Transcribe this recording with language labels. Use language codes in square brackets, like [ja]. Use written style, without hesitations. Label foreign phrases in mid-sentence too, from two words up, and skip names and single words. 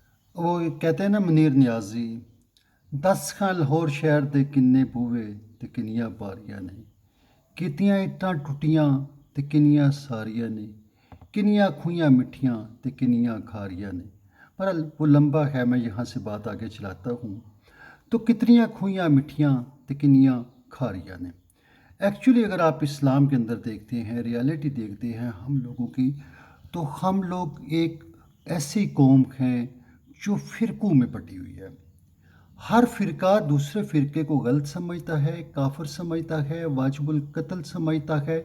[ur] وہ کہتے ہیں نا [pa] منیر نیازی، 10 لاہور شہر دے کنے بوئے تے کنیاں باریاں نے، کیتیاں اٹاں ٹوٹیاں تے کنیاں ساریاں نے، کنیاں کھوئیاں مٹھیاں تے کنیاں کھاریاں نے۔ [ur] پر وہ لمبا ہے، میں یہاں سے بات آگے چلاتا ہوں۔ [pa] تو کتنیاں کھوئیاں مٹھیاں تے کنیاں کھاریاں نے۔ [ur] ایکچولی اگر آپ اسلام کے اندر دیکھتے ہیں، ریالٹی دیکھتے ہیں ہم لوگوں کی، تو ہم لوگ ایک ایسی قوم ہیں جو فرقوں میں بٹی ہوئی ہے۔ ہر فرقہ دوسرے فرقے کو غلط سمجھتا ہے، کافر سمجھتا ہے، واجب القتل سمجھتا ہے۔